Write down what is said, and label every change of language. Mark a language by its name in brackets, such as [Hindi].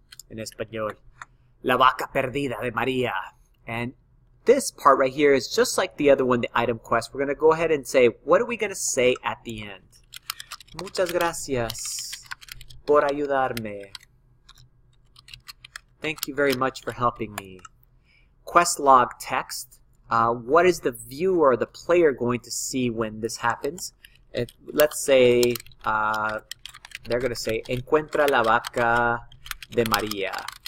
[English] In Espanol, La Vaca Perdida de Maria. And this part right here is just like the other one, the item quest. We're going to go ahead and say, what are we going to say at the end? [Spanish] Muchas gracias por ayudarme. [English] Thank you very much for helping me. Quest log text. What is the viewer or the player going to see when this happens? Let's say they're going to say, [Spanish] Encuentra la vaca de Maria.